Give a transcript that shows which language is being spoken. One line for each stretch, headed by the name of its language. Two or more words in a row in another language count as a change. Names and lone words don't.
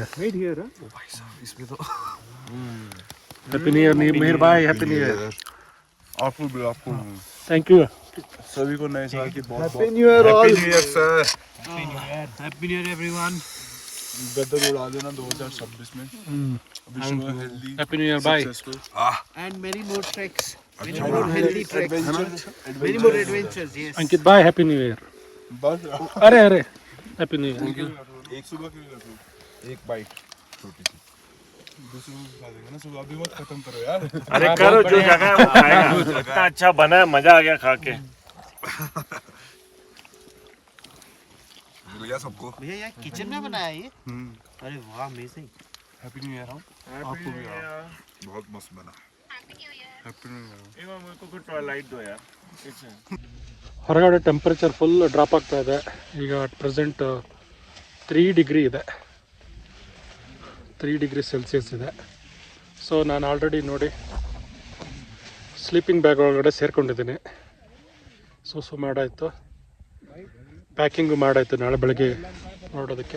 Hindi: ओ भाई साहब, इसमें तो
English: Happy New Year Meer भाई, Happy New Year।
Hindi: आपको
English: thank you.
Hindi: सभी को नए साल की बहुत
English: Happy New Year all. Happy New Year sir. Happy New Year everyone.
Hindi: गदर उड़ा देना 2026 में।
English: wish you healthy, Happy New Year bye. And many more treks. Many more healthy treks. Many more adventures, yes. Ankit भाई Happy New Year।
Hindi: बस
English: अरे Happy New Year।
Hindi: एक सुबह के लिए रखो, एक बाइट छोटी सी। दूसरी को खा देंगे ना सुबह, अभी मत खत्म करो यार। अरे करो, जो जगह है वो खाएगा। इतना अच्छा बना है, मजा आ गया खा के। मिल गया सबको। भैया यहाँ किचन में बनाया ये? अरे वाह, अमेजिंग।
English: Happy New Year.
Hindi: आपको भी बहुत मस्त बना।
English: Happy New Year.
Hindi: मेरे को कुछ ट्वाइलाइट दो यार।
Kannada: ಹೊರಗಡೆ
English: temperature full drop
Kannada: ಆಗ್ತಾ ಇದೆ ಈಗ.
English: at present
Kannada: 3 ಡಿಗ್ರಿ ಇದೆ, 3
English: degree Celsius
Kannada: ಇದೆ. ಸೊ ನಾನು ಆಲ್ರೆಡಿ ನೋಡಿ
English: sleeping bag
Kannada: ಒಳಗಡೆ ಸೇರ್ಕೊಂಡಿದ್ದೀನಿ. ಸೊ ಮಾಡಾಯಿತು, ಪ್ಯಾಕಿಂಗು ಮಾಡಾಯಿತು ನಾಳೆ ಬೆಳಗ್ಗೆ ನೋಡೋದಕ್ಕೆ.